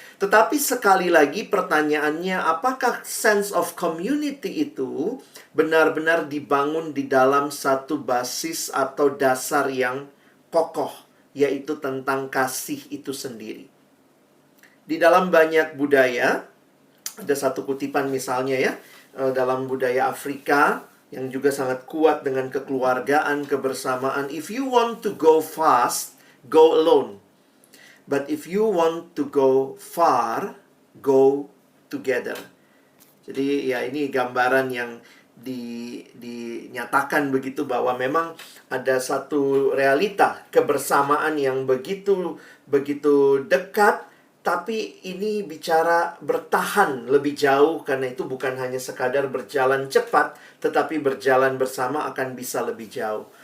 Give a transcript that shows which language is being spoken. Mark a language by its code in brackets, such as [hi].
[id] Tetapi sekali lagi pertanyaannya, apakah [en] sense of community [id] itu benar-benar dibangun di dalam satu basis atau dasar yang kokoh, yaitu tentang kasih itu sendiri. Di dalam banyak budaya, ada satu kutipan misalnya ya, dalam budaya Afrika yang juga sangat kuat dengan kekeluargaan, kebersamaan. [en] If you want to go fast, go alone. But if you want to go far, go together. [id] Jadi ya ini gambaran yang dinyatakan begitu, bahwa memang ada satu realita kebersamaan yang begitu dekat, tapi ini bicara bertahan lebih jauh, karena itu bukan hanya sekadar berjalan cepat, tetapi berjalan bersama akan bisa lebih jauh.